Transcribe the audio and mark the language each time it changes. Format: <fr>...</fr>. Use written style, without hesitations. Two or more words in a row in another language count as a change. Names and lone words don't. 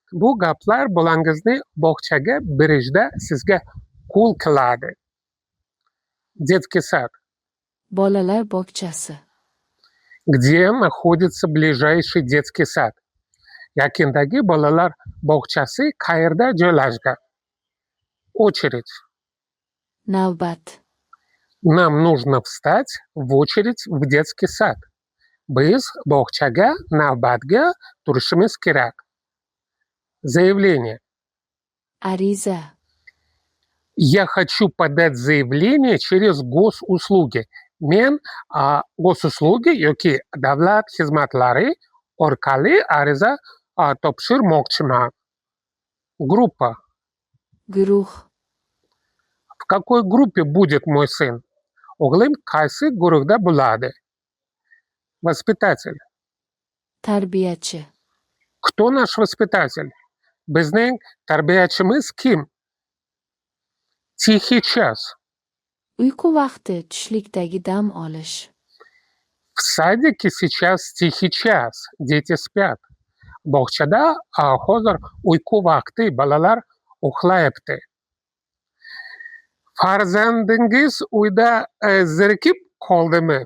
<uz>Bu gaplar bolangizni bog'chaga berishda sizga qo'l qiladi.</uz> <ru>Детский сад.</ru> <uz>Bolalar bog'chasi.</uz> <ru>Где находится ближайший детский сад?</ru> <uz>Yaqindagi bolalar bog'chasi qayerda joylashgan?</uz> <ru>Очередь.</ru> <uz>Navbat.</uz> <ru>Нам нужно встать в очередь в детский сад.</ru> <uz>Biz bog'chaga navbatga turishimiz kerak.</uz> <ru>Заявление.</ru> <uz>Ariza.</uz> <ru>Я хочу подать заявление через госуслуги.</ru> <uz>Men gosуслуги yoki davlat xizmatlari orqali ariza topshirmoqchiman.</uz> <ru>Группа.</ru> <uz>Guruh.</uz> <ru>В какой группе будет мой сын?</ru> <uz>O'g'lim qaysi guruhda bo'ladi?</uz> <ru>Воспитатель.</ru> <uz>Tarbiyachi.</uz> <ru>Кто наш воспитатель?</ru> <uz>Bizning tarbiyachimiz kim?</uz> <ru>Тихий час.</ru> <uz>Uyqu vaqti, tushlikdagi dam olish.</uz> <ru>В садике сейчас тихий час. Дети спят.</ru> <uz>Bog'chada hozir uyqu vaqti, bolalar uxlayapti. Farzandingiz uyda zerikib qoldimi?</uz>